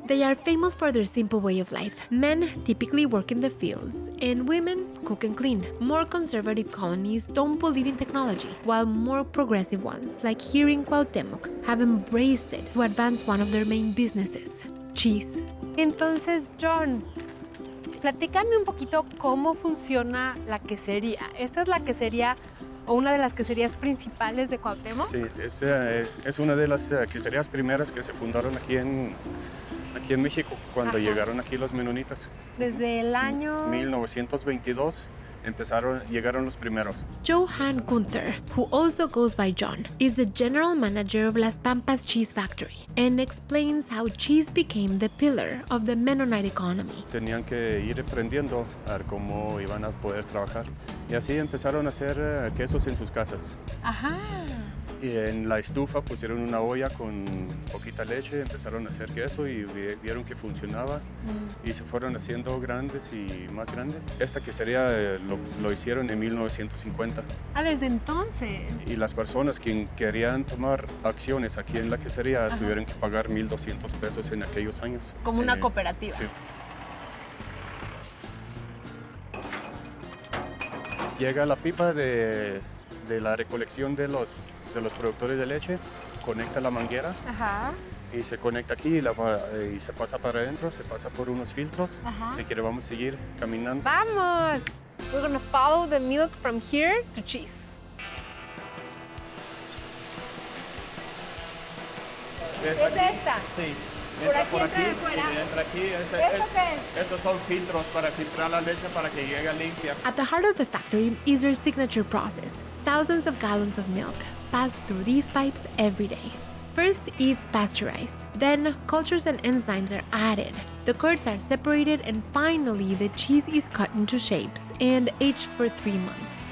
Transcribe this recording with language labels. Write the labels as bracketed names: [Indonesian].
[English] They are famous for their simple way of life. Men typically work in the fields, and women cook and clean. More conservative colonies don't believe in technology, while more progressive ones, like here in Cuauhtémoc, have embraced it to advance one of their main businesses, cheese. [Spanish] Entonces, John, platícame un poquito cómo funciona la quesería. ¿Esta es la quesería o una de las queserías principales de Cuauhtémoc? Sí, es una de las queserías primeras que se fundaron aquí en México cuando llegaron aquí los Mennonites. Desde el año 1922 llegaron los primeros. [English] Johan Guenther, who also goes by John, is the general manager of Las Pampas Cheese Factory and explains how cheese became the pillar of the Mennonite economy. [Spanish] Tenían que ir aprendiendo a ver cómo iban a poder trabajar y así empezaron a hacer quesos en sus casas. Ajá. Y en la estufa pusieron una olla con poquita leche, empezaron a hacer queso y vieron que funcionaba y se fueron haciendo grandes y más grandes. Esta quesería lo hicieron en 1950. Ah, desde entonces. Y las personas que querían tomar acciones aquí en la quesería tuvieron que pagar 1,200 pesos en aquellos años. Como una cooperativa. Sí. Llega la pipa de la recolección de los productores de leche, conecta la manguera. Ajá. Y se conecta aquí y se pasa para adentro, se pasa por unos filtros. Si quiere vamos a seguir caminando. ¡Vamos! [English] We're gonna follow the milk from here to cheese. [Spanish] ¿Es esta? Sí. Por aquí entra de fuera. Entra aquí. ¿Esto qué es? Esos son filtros para filtrar la leche para que llegue limpia. [English] At the heart of the factory is their signature process. Thousands of gallons of milk pass through these pipes every day. First, it's pasteurized. Then, cultures and enzymes are added. The curds are separated, and finally, the cheese is cut into shapes and aged for 3 months.